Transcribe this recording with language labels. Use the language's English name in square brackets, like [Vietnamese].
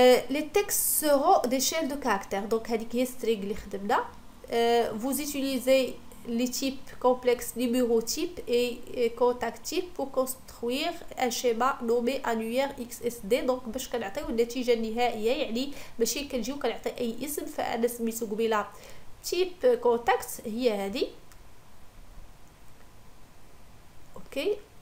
[French] لي تكست سيرو دي شين دو كاركتير. دونك [Arabic] هذيك هي سترينغ اللي خدمنا. [French] vous utilisez les types complexes numéro type et contact type pour construire un schéma nommé annuaire XSD. [Arabic] donc باش كنعطيو النتيجه النهائيه، يعني ماشي كنجيو كنعطي اي اسم. فانا سميتو قبيله تيب كونتاكت هي هذه اوكي.